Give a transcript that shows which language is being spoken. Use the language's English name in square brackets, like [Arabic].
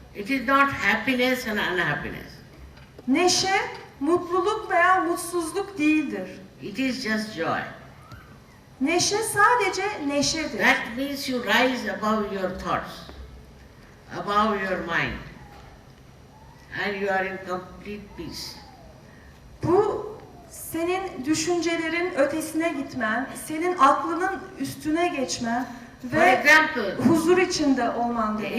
[English] It is not happiness and unhappiness. [Turkish] Neşe mutluluk veya mutsuzluk değildir. [English] It is just joy. [Turkish] Neşe sadece neşedir. [English] That means you rise above your thoughts, above your mind. and you are in complete peace. [Turkish] Bu senin düşüncelerin ötesine gitmen, senin aklının üstüne geçmen [English] For [Turkish] ve [English] example, [Turkish] huzur içinde olman demek.